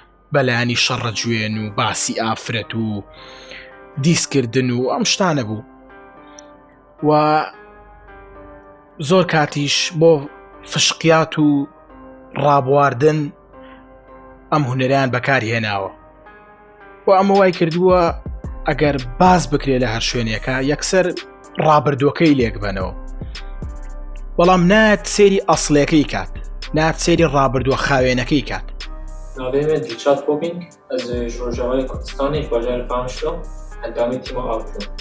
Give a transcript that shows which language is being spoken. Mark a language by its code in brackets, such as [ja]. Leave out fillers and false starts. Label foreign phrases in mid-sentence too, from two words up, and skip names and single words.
[ckb] بەلایانی شەڕە گوێن و باسی ئافرەت و دیسکردن و ئەم شتانە بوو و زۆر کاتیش بۆ فشقیات و ڕابواردن ئەم هونەران بەکاری هێناوە و ئەمە وای کردووە ئەگەر باز بکرێت لە هەر شوێنێکە یەکسەر ڕابردووەکەی لێک بنەوە بەڵام نات سێری ئەسڵەکەی کات نات سێری ڕابردووە خاوێنەکەی کات. [ku] ناوێمە دیلشاد پۆپینگ ئەز ji Rojavayê Kurdistanê bajarê Qamişlo endamê tîma Avro.